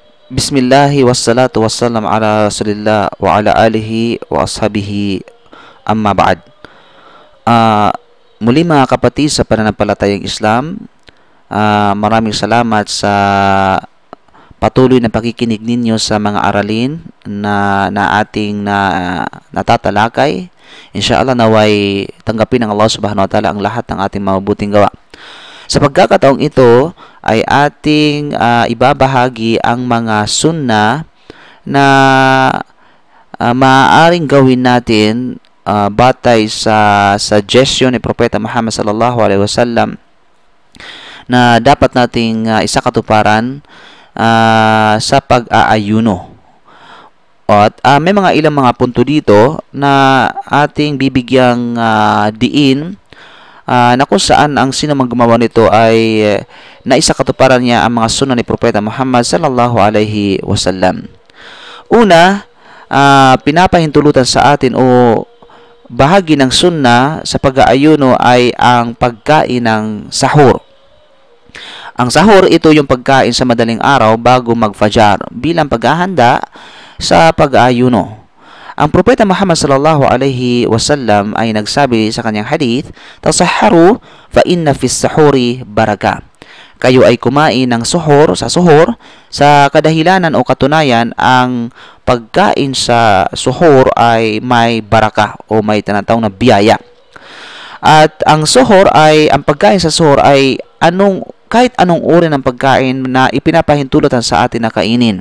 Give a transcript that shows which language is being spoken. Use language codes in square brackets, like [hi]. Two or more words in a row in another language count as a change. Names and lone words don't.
[ar] بسم الله والصلاة والسلام على رسول الله وعلى آله وأصحابه أما بعد. [tl] Ah, Muli mga kapatid sa pananampalatayang Islam, maraming salamat sa patuloy na pakikinig ninyo sa mga aralin na ating natatalakay. Inshallah naway tanggapin ng Allah [ar] سبحانه وتعالى [tl] ang lahat ng ating mabubuting gawa. Sa pagkakataong ito ay ating ibabahagi ang mga sunna na maaaring gawin natin batay sa suggestion ni Propeta Muhammad [ar] صلى الله عليه وسلم [tl] na dapat nating isakatuparan sa pag-aayuno. At may mga ilang mga punto dito na ating bibigyang diin na kung saan ang sino mang gumawa nito ay naisakatuparan niya ang mga sunna ni Propeta Muhammad [ar] صلى الله عليه وسلم. [tl] Una, pinapahintulutan sa atin o bahagi ng sunna sa pag-aayuno ay ang pagkain ng sahur. Ang sahur, ito yung pagkain sa madaling araw bago mag-fajar bilang paghahanda sa pag-aayuno. Ang Propeta Muhammad [ar] صلى الله عليه وسلم [tl] ay nagsabi sa kanyang hadith, [ar] "تسحروا فإن في السحور بركة." [tl] Kayo ay kumain ng suhor sa kadahilanan o katunayan ang pagkain sa suhor ay may baraka o may tinatawag na biyaya. At ang pagkain sa suhor ay kahit anong uri ng pagkain na ipinapahintulutan sa atin na kainin.